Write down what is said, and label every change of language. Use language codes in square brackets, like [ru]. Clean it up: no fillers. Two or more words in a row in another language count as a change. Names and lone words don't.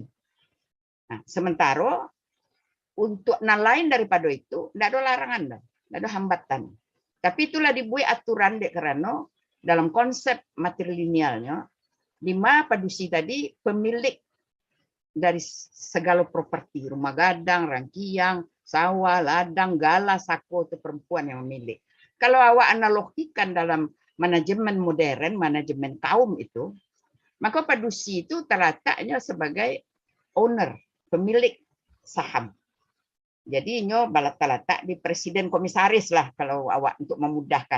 [id] Nah, sementara untuk lain daripada itu, tidak ada larangan, tidak ada hambatan. Tapi itulah dibuat aturan karena dalam konsep matrilinealnya, 5 padusi tadi pemilik dari segala properti, rumah gadang, rangkiang, sawah, ladang, gala, sako itu perempuan yang memilih. Kalau awak analogikan dalam manajemen modern, manajemen kaum itu, maka padusi itu terletaknya sebagai owner, pemilik saham. Jadi nyo letak di presiden komisaris lah kalau awak untuk memudahkan.